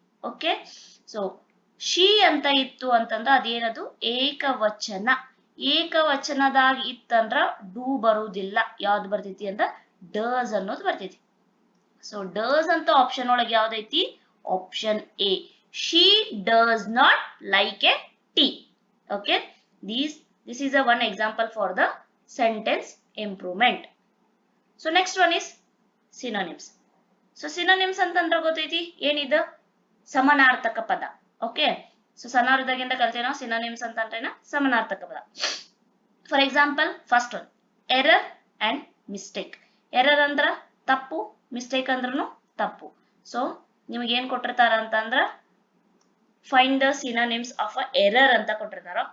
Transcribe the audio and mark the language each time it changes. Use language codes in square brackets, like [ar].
[kn] Okay, so she ಅಂತ ಇತ್ತು ಅಂತಂದ್ರ ಅದೇನದು ಏಕವಚನ. ಏಕವಚನದಾಗ ಇತ್ತಂದ್ರ ಡೂ ಬರುವುದಿಲ್ಲ. ಯಾವ್ದು ಬರ್ತೈತಿ ಅಂದ್ರ ಡಸ್ ಅನ್ನೋದು ಬರ್ತೈತಿ. ಸೊ ಡಸ್ ಅಂತ ಆಪ್ಷನ್ ಒಳಗೆ ಯಾವ್ದೈತಿ, option A, [en] She does not like a tea. Okay, this is a one example for the sentence improvement. So next one is synonyms. [kn] So synonyms ಅಂತಂದ್ರೆ ಗೊತ್ತೈತಿ ಏನಿದು, ಸಮಾನಾರ್ಥಕ ಪದ. ಓಕೆ, ಸೊ ಸಣ್ಣವರಿದ್ದಾಗಿಂದ ಕಲ್ತೇವೆ ನಾವು ಸಿನೋನಿಮ್ಸ್ ಅಂತಂದ್ರೇನ ಸಮಾನಾರ್ಥಕ ಪದ. [en] For example first one, error and mistake. [kn] Error ಅಂದ್ರ ತಪ್ಪು, ಮಿಸ್ಟೇಕ್ ಅಂದ್ರೂ ತಪ್ಪು. ಸೊ ನಿಮಗೆ ಏನ್ ಕೊಟ್ಟಿರ್ತಾರ ಅಂತಂದ್ರ [en] find the synonyms of a error [kn] ಅಂತ ಕೊಟ್ಟಿರ್ತಾರ.